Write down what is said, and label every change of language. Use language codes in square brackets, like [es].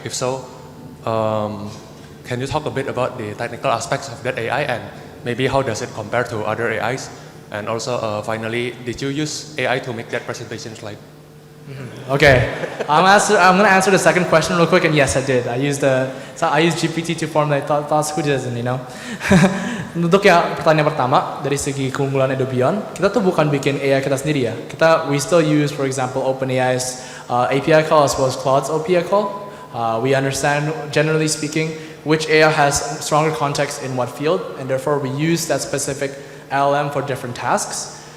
[en] If so, can you talk a bit about the technical aspects of that AI and maybe how does it compare to other AIs? And also, finally, did you use AI to make that presentation slide? Okay, I'm going to answer the second question real quick, and yes, I did. I used GPT to formulate thoughts. Who doesn't, you know? [id] Untuk yang pertanyaan pertama dari segi keunggulan EduBeyond, kita tuh bukan bikin AI kita sendiri ya. [en] We still use, for example, OpenAI's API call as well as Claude's API call. We understand, generally speaking, which AI has stronger context in what field, and therefore we use that specific LLM for different tasks.